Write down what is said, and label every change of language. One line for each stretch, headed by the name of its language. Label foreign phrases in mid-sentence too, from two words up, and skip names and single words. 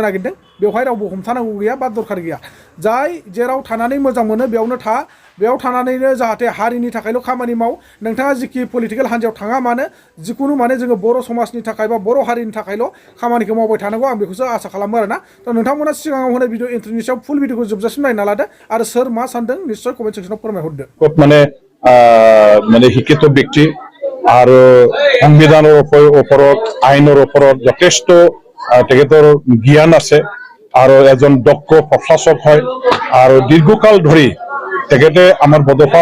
Bodo: नागिरदों बेवहाय रावबो हमथानांगौ गैया बा दरखार गैया जाय जेराव थानानै मोजां मोनो बेयावनो था बेयाव थानानैनो जाहाथे हारिनि थाखायल' खामानि माव नोंथाङा जिखि पलिटिकेल हान्जायाव थाङा मानो जिखुनु माने जोङो बर' समाजनि थाखाय बा बर' हारिनि थाखायल' खामानिखौ मावबाय थानांगौ आं बेखौसो आसा खालामो आरोना थ' नोंथांमोना सिगाङाव होनाय
English: video intro
Bodo: सायाव
English: full video
Bodo: जोबजासिम नायना लादो आरो सोर मा सानदों निश्चय
English: comment section
Bodo: फोरमायहरदो
Assamese: খুব মানে শিক্ষিত ব্যক্তি আৰু সংবিধানৰ ওপৰত আইনৰ ওপৰত যথেষ্ট তেখেতৰ জ্ঞান আছে আৰু এজন দক্ষ প্ৰশাসক হয় আৰু দীৰ্ঘকাল ধৰি তেখেতে আমাৰ বডফা